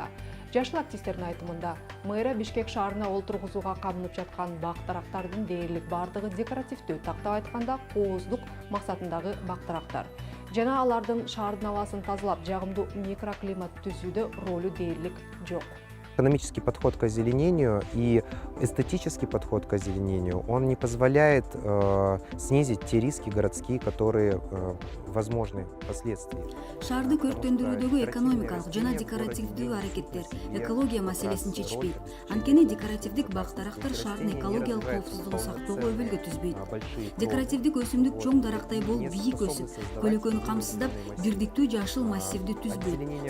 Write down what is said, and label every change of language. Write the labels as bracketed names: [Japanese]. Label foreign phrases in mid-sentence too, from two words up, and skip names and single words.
[Kyrgyz] Жашыл активисттердин айтымында, мэрия Бишкек шаарына олтургузууга камынып жаткан бак-тарактардын дээрлик бардыгы декоративдүү, тактап айтканда кооздук максатындагы бак-тарактар. Жана алардын шаардын абасын тазалап, жагымдуу микроклимат түзүүдө ролу дээрлик жок. [Russian] Экономический подход к озеленению и эстетический подход к озеленению, он не позволяет снизить те риски городские, которые возможны впоследствии. [Kyrgyz] Шаарды көрктөндүрүүдөгү экономикалык жана декоративдүү аракеттер экология маселесин чечпейт. Анткени декоративдик бак-тарактар шаардын экологиялык коопсуздугун сактоого өбөлгө түзбөйт. Декоративдик өсүмдүк чоң дарактай болуп бийик өсүп, көлөкөнү камсыздап, бирдиктүү жашыл массивди түзбөйт.